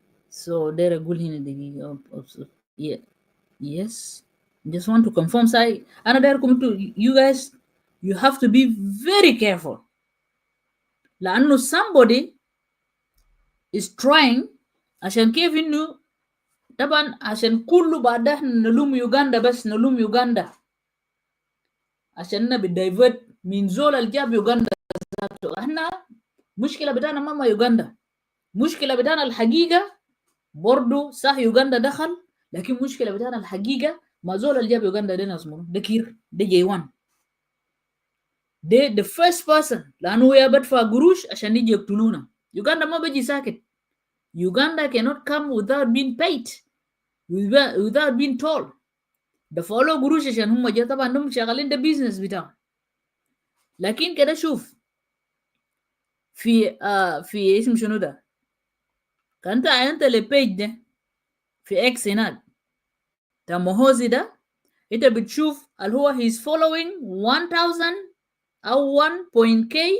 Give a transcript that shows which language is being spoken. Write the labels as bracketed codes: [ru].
[en] So there are good in the giga yeah. Yes. Just want to confirm say another come to you guys, you have to be very careful. [ar] لأنه [en] somebody is trying [ar] عشان كيف إنه طبعا عشان كله بعده نلوم يوغندا بس نلوم يوغندا عشان بيدايفرت من زول الجاب يوغندا ذاته. احنا مشكلة بتاعنا ماما يوغندا، مشكلة بتاعنا الحقيقة برضو صح يوغندا دخل، لكن مشكلة بتاعنا الحقيقة ما زول الجاب يوغندا ده ناس منو ده كير ده جيوان ده [en] the first person [ar] لأنه هو بدفع قروش عشان يجي يقتلونا. يوغندا ما بيجي ساكت. [en] Uganda cannot come without being paid, without being told. The follow [ar] قروش عشان هم جا طبعا هم شغالين ده business بتاعهم. لكن كده شوف في اسم شنو ده انت البيج ده في اكس هناك ده مهوزي ده انت بتشوف اللي هو [en] he's following [ar] 1000 او 1.k